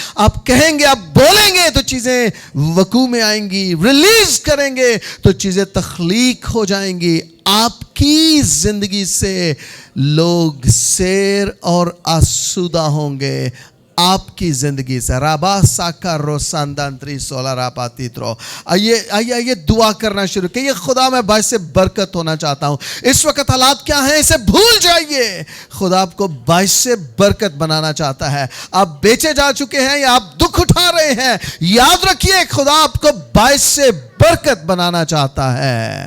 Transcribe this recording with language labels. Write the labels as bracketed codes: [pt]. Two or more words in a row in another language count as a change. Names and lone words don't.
[ur] آپ کہیں گے, آپ بولیں گے تو چیزیں وقوع میں آئیں گی, ریلیز کریں گے تو چیزیں تخلیق ہو جائیں گی. آپ کی زندگی سے لوگ سیر اور آسودہ ہوں گے. آپ کی زندگی سے. رابا ساکا روساندانتری سولا راپاتی ترو. آئیے دعا کرنا شروع کہ یہ خدا میں باعث برکت ہونا چاہتا ہوں. اس وقت حالات کیا ہیں اسے بھول جائیے. خدا آپ کو باعث برکت بنانا چاہتا ہے. آپ بیچے جا چکے ہیں یا آپ دکھ اٹھا رہے ہیں, یاد رکھیے خدا آپ کو باعث برکت بنانا چاہتا ہے.